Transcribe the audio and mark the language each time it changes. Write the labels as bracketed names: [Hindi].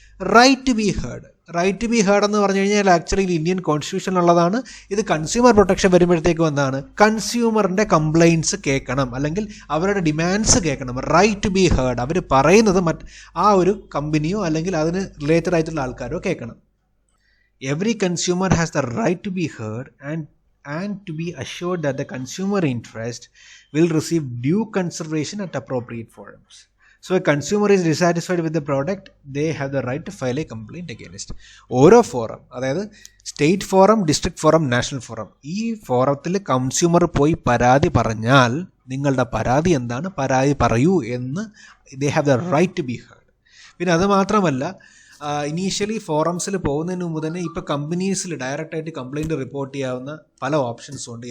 [Malayalam] Right to B heard എന്ന് പറഞ്ഞു കഴിഞ്ഞാൽ ആക്ച്വലി ഇന്ത്യൻ കോൺസ്റ്റിറ്റ്യൂഷനിലുള്ളതാണ്. ഇത് കൺസ്യൂമർ പ്രൊട്ടക്ഷൻ വരുമ്പോഴത്തേക്കും എന്താണ്? കൺസ്യൂമറിൻ്റെ കംപ്ലയിൻറ്റ്സ് കേൾക്കണം, അല്ലെങ്കിൽ അവരുടെ ഡിമാൻഡ്സ് കേൾക്കണം. റൈറ്റ് ടു ബി ഹേർഡ്, അവർ പറയുന്നത് ആ ഒരു കമ്പനിയോ അല്ലെങ്കിൽ അതിന് റിലേറ്റഡ് ആയിട്ടുള്ള ആൾക്കാരോ കേൾക്കണം. [English] Every consumer has the right to be heard and to be assured that the consumer interest will receive due consideration at appropriate forums. So a consumer is dissatisfied with the product, they have the right to file a complaint against. [Malayalam] ഓരോ forum, അതായത് state forum, district forum, national forum, ഈ ഫോറത്തിൽ consumer പോയി പരാതി പറഞ്ഞാൽ നിങ്ങളുടെ പരാതി എന്താണ്, പരാതി പറയൂ എന്ന് [English] they have the right to be heard. [Malayalam] പിന്നെ അത് മാത്രമല്ല, ഇനീഷ്യലി ഫോറംസിൽ പോകുന്നതിന് മുമ്പ് തന്നെ ഇപ്പോൾ കമ്പനീസിൽ ഡയറക്റ്റായിട്ട് കംപ്ലയിൻറ്റ് റിപ്പോർട്ട് ചെയ്യാവുന്ന പല ഓപ്ഷൻസും ഉണ്ട്.